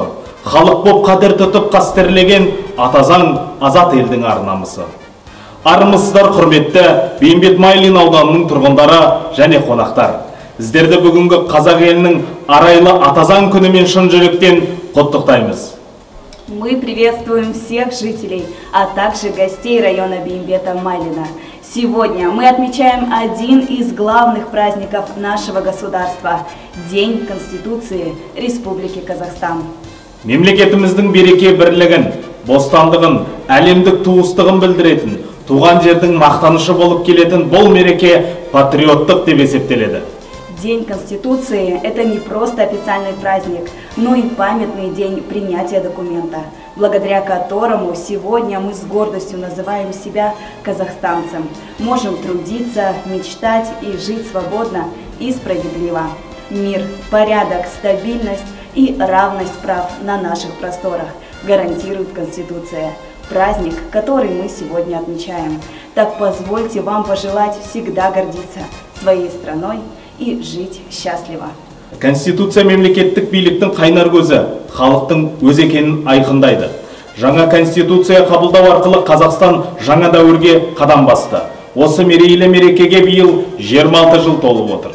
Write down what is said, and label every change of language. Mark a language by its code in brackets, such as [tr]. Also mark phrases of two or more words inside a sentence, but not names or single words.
[kk] Халық боп қадір тұтып қастерлеген атазаң азат елдің арнамысы. Армысыздар құрметті Бейімбет Майлин ауданының тұрғындары және қонақтар. Сіздерді бүгінгі қазақ елінің арайлы атазаң күнімен шын жүректен құттықтаймыз. [ru] Мы приветствуем всех жителей, а также гостей района Бейімбета Майлина. Сегодня мы отмечаем один из главных праздников нашего государства – День Конституции Республики Казахстан. Мемлекетіміздің береке бірлігін, бостандығын, әлемдік туыстығын білдіретін, туған жердің мақтанышы болып келетін бұл мереке патриоттық деп есептеледі. День Конституции – это не просто официальный праздник, но и памятный день принятия документа, благодаря которому сегодня мы с гордостью называем себя казахстанцем. Можем трудиться, мечтать и жить свободно и справедливо. Мир, порядок, стабильность и равность прав на наших просторах гарантирует Конституция. Праздник, который мы сегодня отмечаем. Так позвольте вам пожелать всегда гордиться своей страной и жить счастливо. [kk] Конституция мемлекеттік биліктің қайнар көзі, халықтың өз екенін айқындайды. Жаңа конституция қабылдау арқылы Қазақстан жаңа дәуірге қадам басты. Осы мерейлі мерекеге биыл 26 жыл толып отыр.